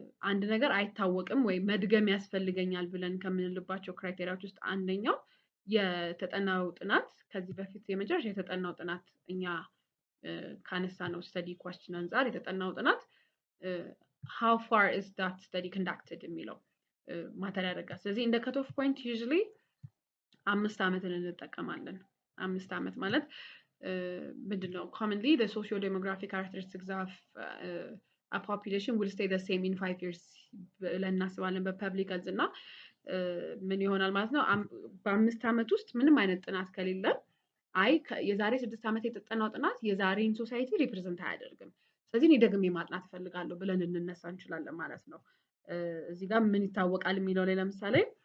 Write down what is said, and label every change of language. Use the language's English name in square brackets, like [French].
[Amharic] አንድ ነገር አይታወቅም ወይ መድገም ያስፈልገኛል ብለን ከምንልባቸው ክራይቴሪያዎች ውስጥ አንደኛው የተጠናው ጥናት ከዚህ በፊት የመጨረሻ የተጠናው ጥናት እኛ ካነሳነው ስተዲ ኳስችን አንፃር የተጠናው ጥናት [English] how far is that study conducted [Amharic] የሚለው ማተር ያደርጋል። ስለዚህ እንደ cut off point usually 5 ዓመትን እንጠቀማለን። 5 ዓመት ማለት ምንድነው? [English] commonly the socio-demographic characteristics of a population will stay the same in 5 years [Amharic] ብለን እናስባለን በፐብሊክ ሄልዝ እና ምን ይሆናል ማለት ነው? በ5 ዓመት ውስጥ ምንም አይነት ጥናት ከሌለ አይ የዛሬ 6 ዓመት የተጠናው ጥናት የዛሬን ሶሳይቲ ሪፕሬዘንት አያደርግም። ስለዚህ እኔ ደግሜ ማጥናት እፈልጋለሁ ብለን እንነሳ እንችላለን ማለት ነው። እዚህ ጋር ምን ይታወቃል የሚለው ላይ ለምሳሌ